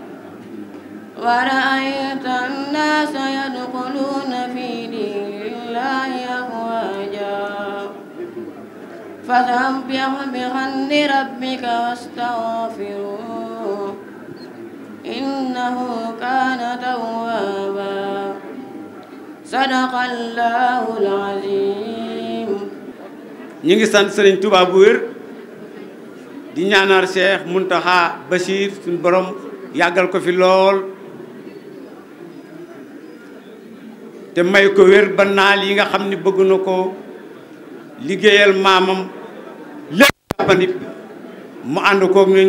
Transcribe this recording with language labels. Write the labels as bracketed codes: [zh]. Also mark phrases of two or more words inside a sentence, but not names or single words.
[ar] ورأيت الناس يدخلون في دين الله أفواجا فسبح بحمد ربك واستغفره إنه كان توابا صدق الله العظيم. [wo] ñi ngi sant Serigne Touba bu wér di ñaanal Cheikh Mountakha Bachir suñu borom yàggal ko fi lool te may ko wér ba naal yi nga xam ni bëgg na ko liggéeyal maamam lépp ba nit mu ànd koog ñun